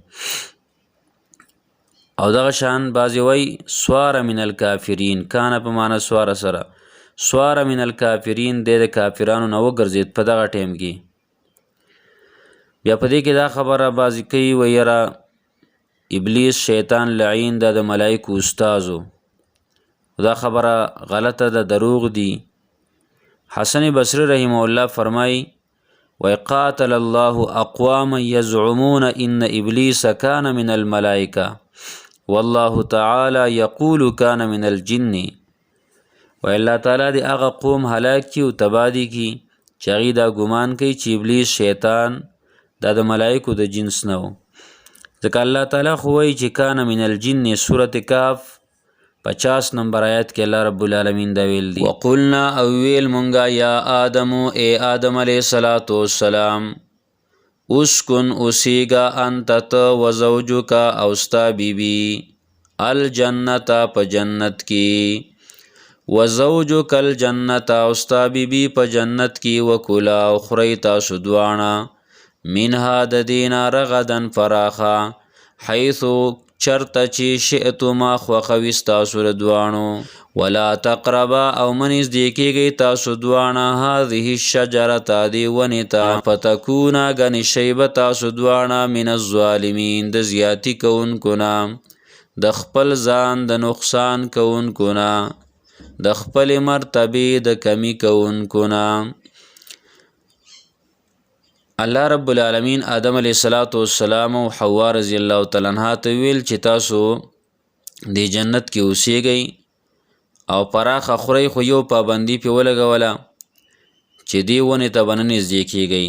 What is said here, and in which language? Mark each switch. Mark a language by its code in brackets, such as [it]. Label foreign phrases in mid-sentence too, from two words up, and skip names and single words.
[ps] او دغه شان بعضې وایي [ar] سواره من الکافرین، [ps] کانه په معنی سواره سره، [ar] سواره من الکافرین [ps] دی د کافرانو نه وګرځېد په دغه ټیم کې. بیا په دې کې دا خبره بعضې کوي وایي یاره ابلیس شیطان لعین دا د ملائکو استازو، دا خبره غلطه ده، دروغ دي. [ar] حسن بصری رحمه الله فرمای وقاتل الله اقواما يزعمون ان ابلیس کان من الملائکه والله تعالی یقول کان من الجن. [ps] و الله تعالی دی هغه قوم هلاک کی او تباه دي کی چې هغوی دا ګمان کوي چې ابلیس شیطان دا د ملائکو د جنس نه و. ځکه الله تعالی خو وایي چې [ar] کان من الجن، [ps] سورة کاف 50 نمبر آیات کې الله رب العالمین دا ویل دی. وقلنا او ویل مونږه [ar] یا آدمو [ps] اے آدم علیه السلام اسکن اوسیگا انت ته وزوجک او ستا بیبی الجنت په جنت کې، [ar] وزوجک الجنت [ps] او ستا بیبی په جنت کې، وکلا او خورئ تاسو دواړه منها د دینا رغدن فراخا حیثو چرته چې شئتما خوښوي ستاسو د دواړو، [ar] ولا تقربا [ps] او مه نږدې کیږئ تاسو دواړه [ar] هذه الشجرة [ps] دې ونې ته فتکونا ګنې شئ به تاسو دواړه [ar] من الظالمین [ps] د زیاتي کوونکو نه، د خپل ځان د نقصان کوونکو نه، د خپلې مرتبې د کمی کوونکو نه. الله رب العالمین آدم علیه السلام او حوا رضی الله تعالی عنها ته ویل چې تاسو د جنت کې اوسیږئ او پراخه خورئ، خو یو پابندي پې ولګوله چې دې ونې ته به نه نږدې کیږئ.